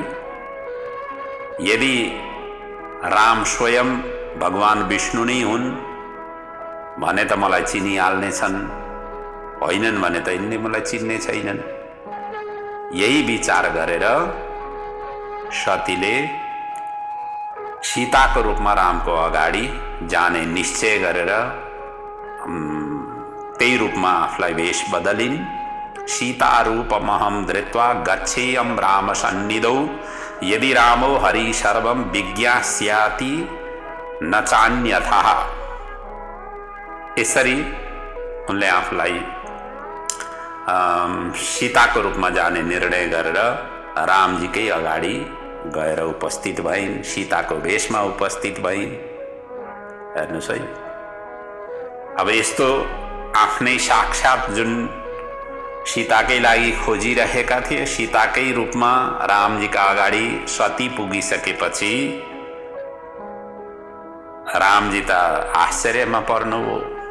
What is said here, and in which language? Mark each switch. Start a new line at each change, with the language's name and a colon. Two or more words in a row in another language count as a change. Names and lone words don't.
Nepali: यदि राम स्वयं भगवान विष्णु नै हुन् भने त मलाई चिनिहाल्नेछन्, होइनन् भने त यिनले मलाई चिन्ने छैनन्। यही विचार गरेर सतीले सीताको रूपमा रामको अगाडि जाने निश्चय गरेर त्यही रूपमा आफूलाई वेश बदलिन्।
Sanskrit: सीता रूपमहं धृत्वा गच्छेयं राम सन्निधौ यदि रामो हरि सर्वं विज्ञास्याति न चान्यथा।
Nepali: यसरी उनले आफूलाई सीताको रूपमा जाने निर्णय गरेर रामजीकै अगाडि गएर उपस्थित भइन्, सीताको वेशमा उपस्थित भइन्। हेर्नुहोस् है, अब यस्तो आफ्नै साक्षात जुन सीताकै लागि खोजिरहेका थिए, सीताकै रूपमा रामजीका अगाडि सती पुगिसकेपछि रामजी त आश्चर्यमा पर्नुभयो।